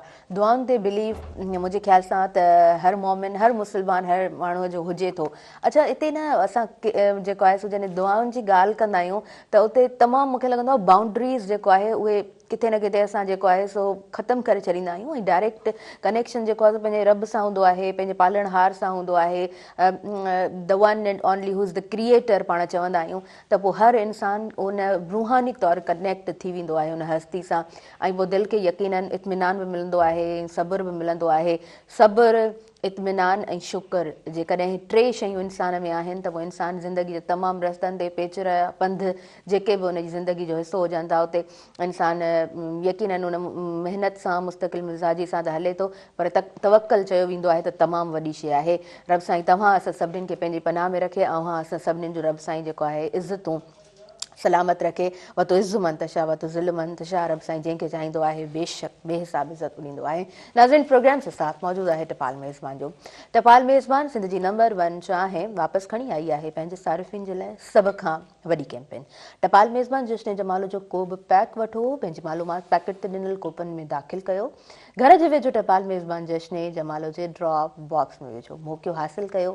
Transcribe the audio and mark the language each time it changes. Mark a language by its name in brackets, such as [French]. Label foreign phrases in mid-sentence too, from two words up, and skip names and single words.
[Sindhi] दुआउनि ते बिलीव मुंहिंजे ख़्याल सां त हर मोमिन, हर मुस्लमान, हर माण्हूअ जो हुजे थो। अच्छा, हिते न असां जेको आहे सो जॾहिं दुआउनि जी ॻाल्हि कंदा आहियूं त उते तमामु मूंखे लॻंदो आहे बाउंड्रीज़ जेको आहे उहे किथे न किथे असां जेको आहे सो ख़तमु करे छॾींदा आहियूं। ऐं [English] direct connection [Sindhi] जेको आहे पंहिंजे रब सां हूंदो आहे, पंहिंजे पालणहार सां हूंदो आहे, [English] the one and only who is the creator [Sindhi] पाण चवंदा आहियूं। त पोइ हर इंसानु उन रूहानी तौरु कनेक्ट थी वेंदो आहे उन हस्ती सां। ऐं पोइ दिलि खे यकीनन इत्मीनान बि मिलंदो आहे, सब्र बि मिलंदो आहे। सब्र, इत्मीनान ऐं शुक्र, जेकॾहिं टे शयूं इंसान में आहिनि त पोइ इंसानु ज़िंदगी जे तमामु रस्तनि ते पेचर पंध जेके बि उनजी ज़िंदगी जो हिसो हुजनि था उते इंसानु यकीनन उन महिनत सां, मुस्तक़िल मिज़ाजी सां त हले थो, पर तवक्कल चयो वेंदो आहे त तमामु वॾी शइ आहे। रब साईं तव्हां असां सभिनीनि खे पंहिंजी पनाह में रखे, ऐं असां सभिनीनि जो रब साईं जेको आहे इज़तूं सलामत रखे। [Arabic] وتعز من تشاء وتذل من تشاء, [Sindhi] रब साईं जंहिंखे चाहींदो आहे बेशक बेहिसाब इज़त ॾींदो आहे। नाज़रीन, प्रोग्राम से साथ मौजूदु आहे टपाल मेज़बान जो। टपाल मेज़बान सिंध जी नंबर 1 चाहे वापसि खणी आई आहे पंहिंजे सारिफ़िन जे लाइ सभ खां वॾी कैंपेन। टपाल मेज़बान जश्न जमाल जो को बि पैक वठो, पंहिंजी मालूमात पैकेट ते ॾिनल कोपन में दाख़िल कयो, घर जे वेझो टपाल मेज़बान जश्न जमाल जे [English] drop box [Sindhi] में विझो, मौक़ियो हासिलु कयो।